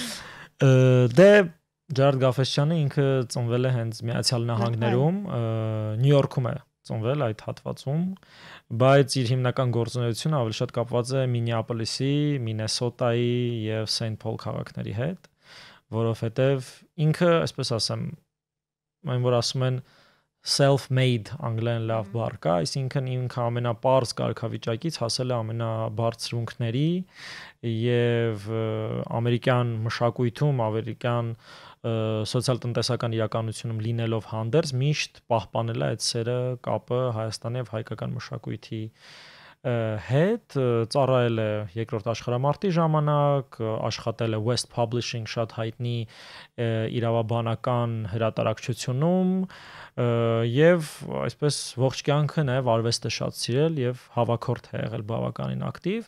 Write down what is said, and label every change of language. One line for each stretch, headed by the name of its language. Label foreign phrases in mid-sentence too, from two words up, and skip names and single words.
Armenian: Դե Ջերարդ Գաֆէսճեանը ինքը ծնվել է հենց Միացյալ Նահանգներում, Նյու Յորքում է ծնվել այդ հատվածում, բայց իր հիմնական գործունեությունը ավելի շատ կապված է Մինեապոլիսի, Մինեսոտայի եւ Սեյնթ Փոլ քաղաքների հետ, որովհետեւ ինքը, այսպես ասեմ, այն որ ասում են self-made անգլերեն լավ բառ կա, այսինքն ինքը ամենապարզ կարգավիճակից հասել է ամենաբարձրունքների եւ ամերիկյան մշակույթում, ամերիկյան սոցիալ-տնտեսական իրականությունում լինելով հանդերձ միշտ պահպանել է այդ սերը, կապը Հայաստանի եւ հայկական մշակույթի հետ, ծառայել է երկրորդ աշխարհամարտի ժամանակ, աշխատել է West Publishing շատ հայտնի իրավաբանական հրատարակչությունում եւ այսպես ողջ կյանքը նաեւ արվեստը շատ սիրել եւ հավաքորդ է եղել բավականին ակտիվ